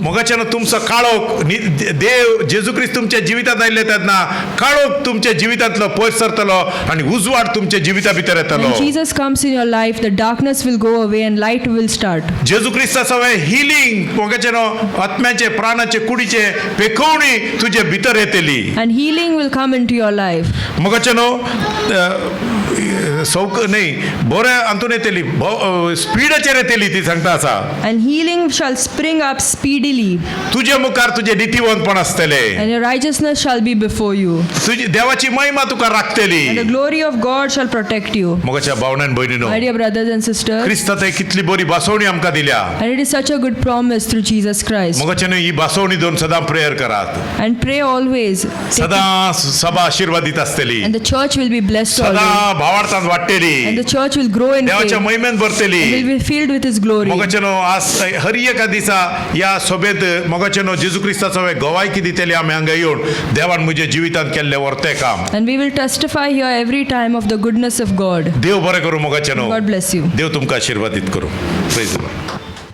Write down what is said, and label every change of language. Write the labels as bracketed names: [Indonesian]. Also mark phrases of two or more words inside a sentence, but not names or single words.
[Konkani] मगचेना तुमचो काळोख देव जेजू क्रिस्त तुमच्या जिवितांत आयिल्ले आहेत ना. काळोख तुमच्या जिवितांतलो पयस सरतलो आनी उजवाड तुमच्या जिविता भितर येतलो. [English] When Jesus comes in your life, the darkness will go away and light will start. [Konkani] जेजू क्रिस्ता सवय हिलिंग मगचेनो आत्म्याचे प्राणाचे कुडीचे पेखवणी तुझे भितर येतली. [English] And healing will come into your life. [Konkani] मगचेनो सौक नाही बरे अंतून येतली स्पीडचेर येतली ती सांगता आसा. [English] And healing shall spring up speedily. [Konkani] तुझे मुखार तुझे नीतिवंतपण आसतले. [English] And your righteousness shall be before you. [Konkani] तुझी देवाची महिमा तुका राखतली. [English] And the glory of God shall protect you. [Konkani] मगच्या भावनान भयणीनो [English] My dear brothers and sisters, [Konkani] क्रिस्तान कितली बरी बासवणी आमकां दिल्या. [English] and it is such a good promise through Jesus Christ. [Konkani] मगच्यान ही बासवणी दोन सदां प्रेयर करात. [English] And pray always. [Konkani] सदां सभा आशीर्वादित आसतली. [English] And the church will be blessed always. [Konkani] सदां भावार्थांत वाडटली. [English] And the church will grow in faith. [Konkani] देवाच्या महिमेन भरतली. [English] And will be filled with His glory. [Konkani] मगच्यानो आज हर एका दिसा या सभेत मगच्यानो जेजू क्रिस्ताचो गवायकी दितली आमी हांगा येवन देवान म्हज्या जिवितांत केल्ले वर्ते काम. [English] And we will testify here every time of the goodness of God. [Konkani] देव बरें करूं मगच्यानो. [English] God bless you. [Konkani] देव तुमकां आशीर्वादित करूं. [English] Praise the Lord.